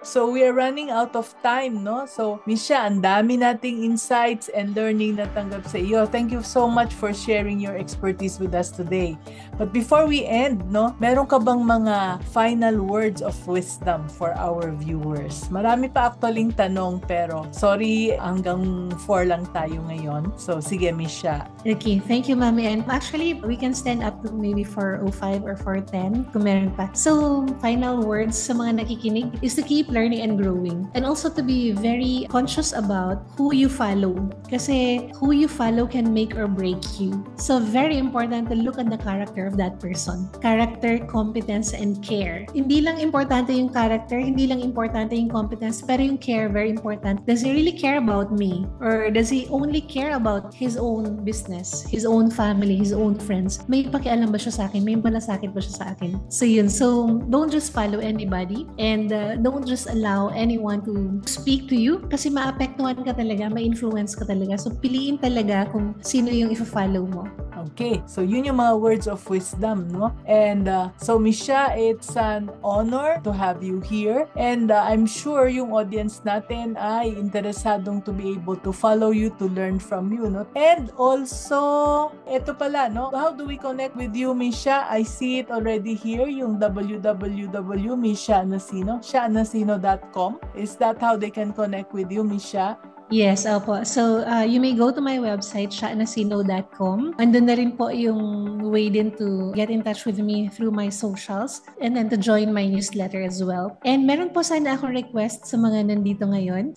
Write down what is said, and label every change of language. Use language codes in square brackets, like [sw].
[en] So, we are running out of time, no? [tl] So, Misha, ang dami nating insights and learning na tanggap sa iyo. [en] Thank you so much for sharing your expertise with us today. But before we end, no, [tl] meron ka bang [en] mga final words of wisdom for our viewers? [tl] Marami pa actually tanong, pero sorry, hanggang 4 lang tayo ngayon. So, sige, Misha. [en] Okay. Thank you, Mami. And actually, we can stand up to maybe 4:05 or 4:10 [tl] kung meron pa. [en] So, final words [tl] sa mga nakikinig [en] is to keep learning and growing. And also to be very conscious about who you follow. [tl] Kasi [en] who you follow can make or break you. So, very important to look at the character of that person. Character, competence, and care. [tl] Hindi lang importante yung character, hindi lang importante yung competence, pero yung care, [en] very important. Does he really care about me? Or does he only care about his own business, his own family, his own friends? [tl] May pakialam ba siya sa akin? May malasakit ba siya sa akin? So, yun. [en] So, don't just follow anybody and don't just allow anyone to speak to you [tl] kasi maapektuhan ka talaga, ma-influence ka talaga. So, piliin talaga kung sino yung i-follow mo. [en] Okay. So, yun yung mga words of wisdom, no? And so, Misha, it's an honor to have you here. And I'm sure [tl] yung audience natin ay interesadong [en] to be able to follow you, to learn from you, no? And also, eto pala, no? How do we connect with you, Misha? [tl] I see it already here, yung [en] www.mishanasino.com. Is that how they can connect with you, Misha? Yes, opo. So, you may go to my website, shanasino.com. [tl] Andun na rin po yung way din [en] to get in touch with me through my socials and then to join my newsletter as well. [tl] And meron po sana akong request sa mga nandito ngayon.